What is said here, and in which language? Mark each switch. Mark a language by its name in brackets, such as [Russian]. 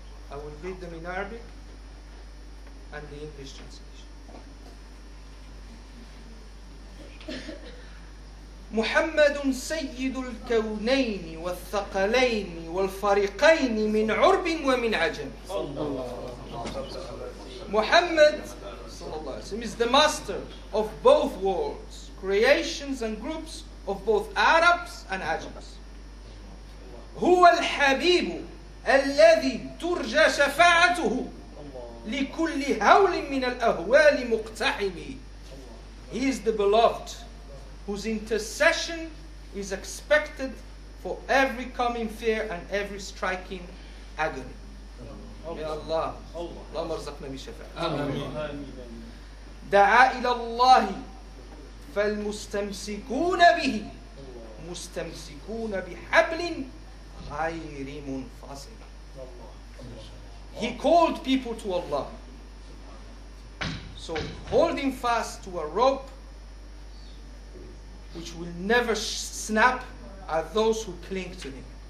[English] I will read them in Arabic and the English translation. [Arabic] محمد سيد الكونين والثقلين والفريقين من عرب ومن عجم. [English] Muhammad is the master of both worlds, creations and groups of both Arabs and Ajams. [Arabic] هو الحبيب الذي ترجى شفاعته لكل هول من الأهوال مقتحم. [English] He is the beloved whose intercession is expected for every coming fear and every striking agony. [Arabic] Ya Allah, اللهم ارزقنا بالشفاعة. دعا إلى الله فالمستمسكون به مستمسكون بحبل غير منفصل. [English] He called people to Allah. So holding fast to a rope which will never snap are those who cling to him.